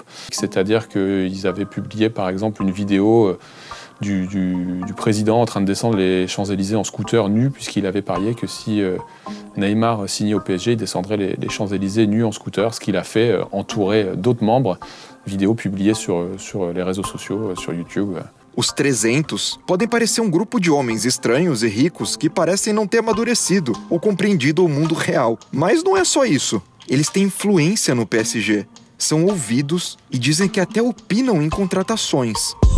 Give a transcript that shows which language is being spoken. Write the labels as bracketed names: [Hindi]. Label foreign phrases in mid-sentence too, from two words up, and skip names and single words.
[French] C'est-à-dire qu'ils avaient publié, par exemple, une vidéo du président en train de descendre les Champs-Élysées en scooter nu, puisqu'il avait parié que si Neymar signait au PSG, il descendrait les Champs-Élysées nu en scooter, ce qu'il a fait, entouré d'autres membres, vidéos publiées sur les réseaux sociaux, sur YouTube. [Portuguese] Os 300 podem parecer um grupo de homens estranhos e ricos que parecem não ter amadurecido ou compreendido o mundo real. Mas não é só isso. Eles têm influência no PSG, são ouvidos e dizem que até opinam em contratações.